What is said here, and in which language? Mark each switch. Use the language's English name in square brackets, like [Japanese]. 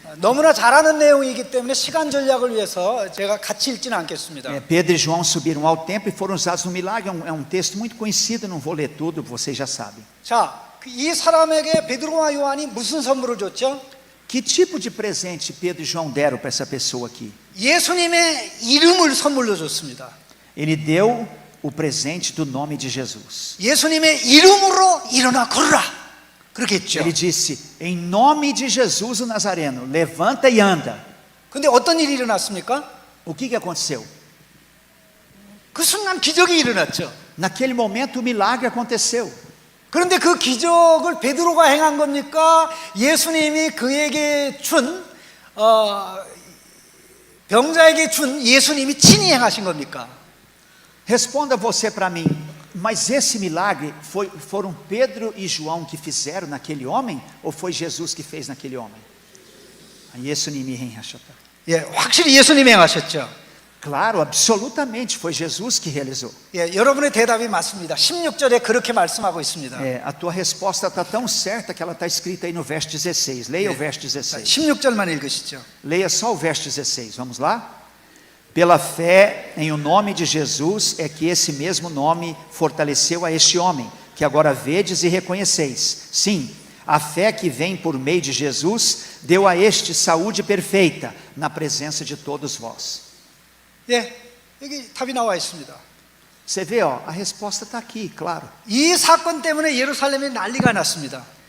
[Korean] 너무나 잘하는 내용이기 때문에 시간 전략을 위해서 제가 같이 읽지는 않겠습니다. [Portuguese] Pedro e João subiram ao templo e foram usados no milagre. É um texto muito conhecido, não vou ler tudo, vocês já sabem. [Korean] 자, 이 사람에게 베드로와 요한이 무슨 선물을 줬죠? [Portuguese] Que tipo de presente Pedro e João deram para essa pessoa aqui? [Korean] 예수님의 이름을 선물로 줬습니다. [Portuguese] Ele deu o presente do nome de Jesus. [Korean] 예수님의 이름으로 일어나 걸으라. 그렇게 했죠. [Portuguese] Ele disse, em nome de Jesus o Nazareno, levanta e anda. [Korean] 근데 어떤 일이 일어났습니까? [Portuguese] O que aconteceu? [Korean] 그 순간 기적이 일어났죠. [Portuguese] Naquele momento o milagre aconteceu. [Korean] 그런데 그 기적을 베드로가 행한 겁니까? 예수님이 그에게 준 병자에게 준 예수님이 친히 행하신 겁니까? [Portuguese] Responda você para mim, mas esse milagre foram Pedro e João que fizeram naquele homem ou foi Jesus que fez naquele homem? [Korean] 예수님이 행하셨다. 예, 확실히 예수님이 행하셨죠. [Portuguese] Claro, absolutamente, foi Jesus que realizou. [Korean] 예, 여러분의 대답이 맞습니다. 16절에 그렇게 말씀하고 있습니다. [Portuguese] A tua resposta está tão certa que ela está escrita aí no verso 16. Leia o verso 16. [Korean] 16절만 읽으시죠. [Portuguese] Leia só o verso 16, vamos lá? Pela fé em o nome de Jesus é que esse mesmo nome fortaleceu a este homem, que agora vedes e reconheceis. Sim, a fé que vem por meio de Jesus deu a este saúde perfeita na presença de todos vós. [Korean] 예, 여기 답이 나와 있습니다. [Portuguese] Você vê, ó, a resposta está aqui, claro. [Korean] 이 사건 때문에 예루살렘이 난리가 났습니다.